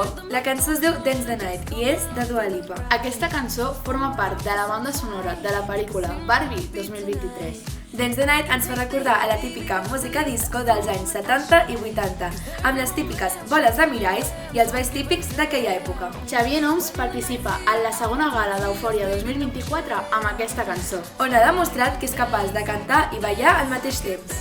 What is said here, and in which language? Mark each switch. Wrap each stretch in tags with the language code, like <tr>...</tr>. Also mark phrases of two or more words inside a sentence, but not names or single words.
<ca>La cançó es diu Dance the Night i és de Dua Lipa. Aquesta cançó forma part de la banda sonora de la pel·lícula Barbie 2023. Dance the Night ens fa recordar a la típica música disco dels anys 70 i 80, amb les típiques boles de miralls i els balls típics d'aquella època. Xavier Noms participa en la segona gala d'Eufòria 2024 amb aquesta cançó, on ha demostrat que és capaç de cantar i ballar al mateix temps.</ca>